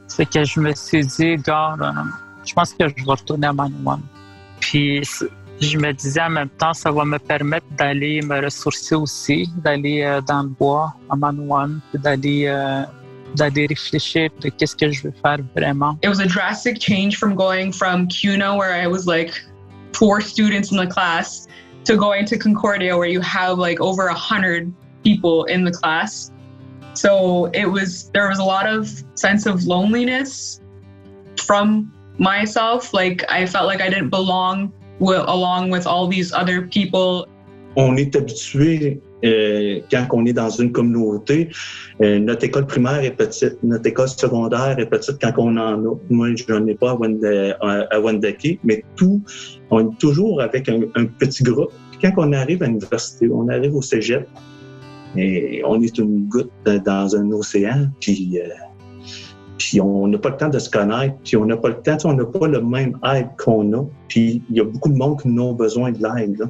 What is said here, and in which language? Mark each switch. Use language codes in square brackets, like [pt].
[fr] Fait que je me suis dit, je pense que je vais retourner à Manoan. Puis je me disais en même temps, ça va me permettre d'aller me ressourcer aussi, d'aller dans le bois à Manoan, puis d'aller réfléchir de qu'est-ce que je veux faire vraiment. [en] It was a drastic change from going from CUNA, where I was like 4 students in the class, to going to Concordia, where you have like over 100 people in the class. So there was a lot of sense of loneliness from myself. Like I felt like I didn't belong along with all these other people. [fr] On est habitué, quand on est dans une communauté, notre école primaire est petite, notre école secondaire est petite quand on en a. Moi, je n'en ai pas à Wendake, mais on est toujours avec un petit groupe. Puis quand on arrive à l'université, on arrive au cégep, et on est une goutte dans un océan, puis on n'a pas le temps de se connaître, puis on n'a pas le temps, on n'a pas le même aide qu'on a, puis il y a beaucoup de monde qui ont besoin de l'aide.